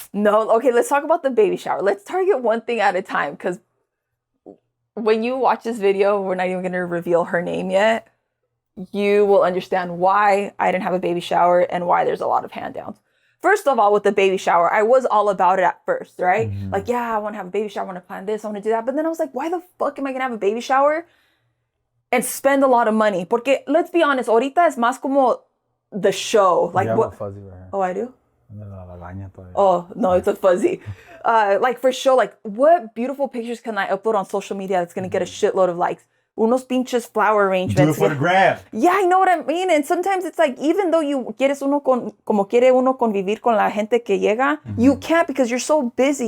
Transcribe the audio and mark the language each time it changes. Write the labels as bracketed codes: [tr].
[en] No, okay, let's talk about the baby shower. Let's target one thing at a time, because when you watch this video, we're not even going to reveal her name yet. You will understand why I didn't have a baby shower and why there's a lot of hand downs. First of all, with the baby shower, I was all about it at first, right? Mm-hmm. Like, yeah, I want to have a baby shower. I want to plan this. I want to do that. But then I was like, why the fuck am I going to have a baby shower and spend a lot of money? [es] Porque, [en] let's be honest, [es] ahorita es más como [en] the show. Like, what? A fuzzy right here. Oh, I do? Oh, no, it's a fuzzy. Like, for sure, like, what beautiful pictures can I upload on social media that's going to get a shitload of likes? [es] Unos pinches [en] flower arrangements. Do it for the gram. Yeah, I know what I mean. And sometimes it's like, even though you [es] quieres uno como quiere uno convivir con la gente que llega, [en] you can't because you're so busy.